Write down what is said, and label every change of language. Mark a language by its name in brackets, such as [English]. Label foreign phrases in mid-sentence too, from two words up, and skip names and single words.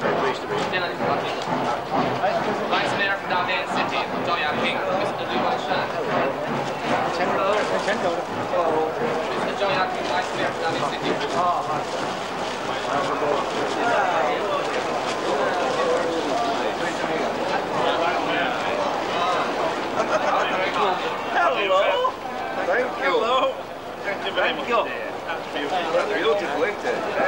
[English] Vice Mayor of Dalian City, Zhou Yangping, Mr. Liu Wanshan. Mr. Zhou Yangping, Vice Mayor of Dalian City. Hello. Thank you. Hello. Thank you very much. Beautiful, isn't it?